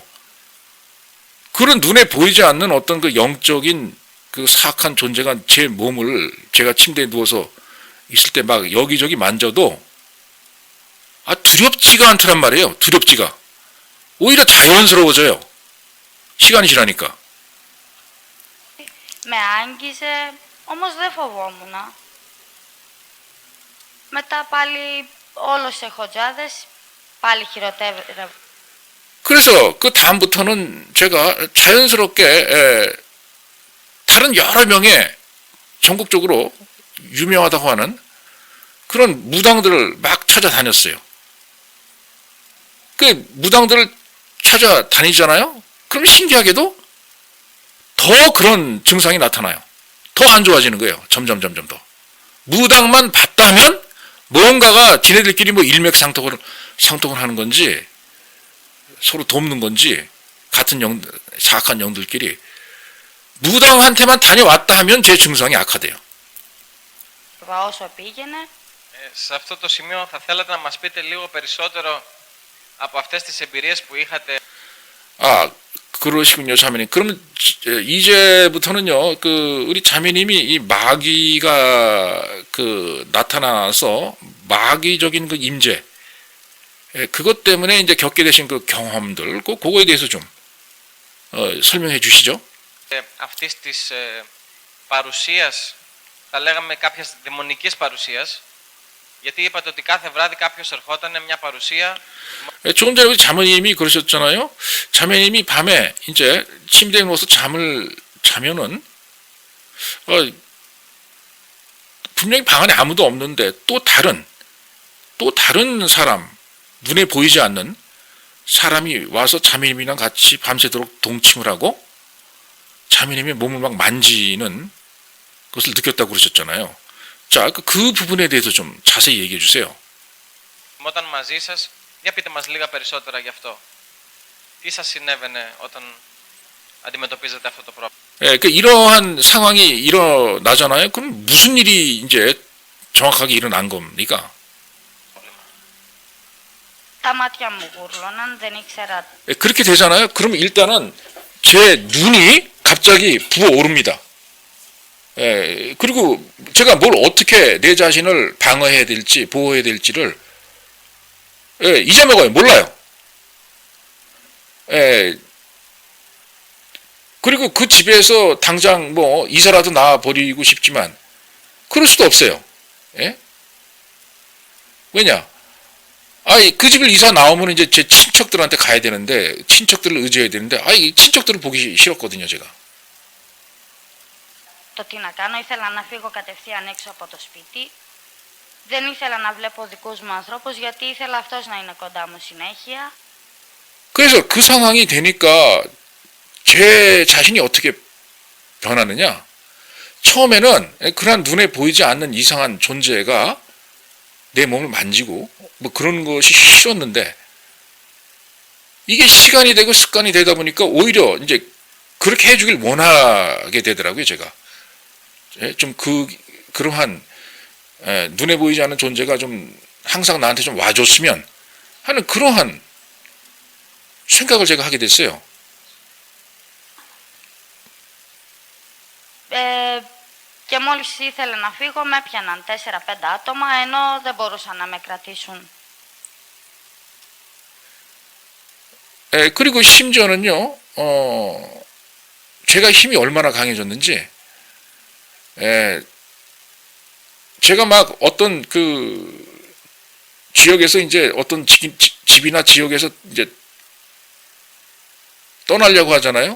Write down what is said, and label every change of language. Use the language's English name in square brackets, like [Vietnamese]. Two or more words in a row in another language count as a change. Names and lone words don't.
[Korean] 그런 눈에 보이지 않는 어떤 그 영적인 그 사악한 존재가 제 몸을 제가 침대에 누워서 있을 때 막 여기저기 만져도 두렵지가 않더란 말이에요. 두렵지가. 오히려 자연스러워져요. 시간이 지나니까. [Greek] Με άγγιζε, όμως δεν φοβόμουν. Μετά πάλι όλο σε χοντζάδες, πάλι χειροτέρευα. [Korean] 그래서 그 다음부터는 제가 자연스럽게 다른 여러 명의 전국적으로 유명하다고 하는 그런 무당들을 막 찾아다녔어요. 그 무당들을 찾아다니잖아요. 그럼 신기하게도 더 그런 증상이 나타나요. 더 안 좋아지는 거예요. 점점 더. 무당만 봤다면 뭔가가 지네들끼리 뭐 일맥상통을 하는 건지 서로 돕는 건지 같은 사악한 영들끼리 무당한테만 다녀왔다 하면 제 증상이 악화돼요. [Greek] Όσο πήγαινε. Σε αυτό το σημείο θα θέλατε να μας πείτε λίγο περισσότερο από αυτές τις εμπειρίες που είχατε. [Korean] 그러시군요, 자매님. 그러면 이제부터는요, 우리 자매님이 이 마귀가 나타나서 마귀적인 그 임재, 그것 때문에 이제 겪게 되신 그 경험들, 그거에 대해서 좀 설명해 주시죠. [Greek] Αυτής της παρουσίας, θα λέγαμε κάποιας δαιμονικής παρουσίας, γιατί είπατε ότι κάθε βράδυ κάποιος ερχόταν μια παρουσία. [Korean] 조금 전에 우리 자매님이 그러셨잖아요. 자매님이 밤에 이제 침대에 누워서 잠을 자면은 분명히 방 안에 아무도 없는데 또 다른 사람, 눈에 보이지 않는 사람이 와서 자매님이랑 같이 밤새도록 동침을 하고 자매님의 몸을 막 만지는 것을 느꼈다고 그러셨잖아요. 자, 그 부분에 대해서 좀 자세히 얘기해 주세요. [Greek] Όταν μαζί σας, για πείτε μας λίγα περισσότερα γι' αυτό. Τι σας συνέβαινε όταν αντιμετωπίζετε αυτό το πρόβλημα? [Korean] 이러한 상황이 일어나잖아요. 그럼 무슨 일이 이제 정확하게 일어난 겁니까? [Greek] Τα μάτια μου γούρλωναν, δεν ήξερα [Korean] 그렇게 되잖아요. 그러면 일단은 제 눈이 갑자기 부어오릅니다. 그리고 제가 뭘 어떻게 내 자신을 방어해야 될지 보호해야 될지를 잊어먹어요. 몰라요. 그리고 그 집에서 당장 뭐 이사라도 나와버리고 싶지만 그럴 수도 없어요. 왜냐? 그 집을 이사 나오면 이제 제 친척들한테 가야 되는데 친척들을 의지해야 되는데 이 친척들을 보기 싫었거든요, 제가. [Greek] το τι να κάνω. Ήθελα να φύγω κατευθείαν έξω από το σπίτι. Δεν ήθελα να βλέπω δικούς μου ανθρώπους γιατί ήθελα αυτός να είναι κοντά μου συνέχεια. [Korean] 그래서 그 상황이 되니까 제 자신이 어떻게 변하느냐? 처음에는 그런 눈에 보이지 않는 이상한 존재가 내 몸을 만지고 뭐 그런 것이 싫었는데 이게 시간이 되고 습관이 되다 보니까 오히려 이제 그렇게 해주길 원하게 되더라고요, 제가. 좀 그러한 눈에 보이지 않는 존재가 좀 항상 나한테 좀 와줬으면 하는 그러한 생각을 제가 하게 됐어요. [Greek] Και μόλις ήθελα να φύγω με έπιαναν 4-5 άτομα ενώ δεν μπορούσαν να με κρατήσουν. [Korean] 그리고 심지어는요, 제가 힘이 얼마나 강해졌는지, 제가 막 어떤 그 지역에서 이제 어떤 집이나 지역에서 이제 떠나려고 하잖아요.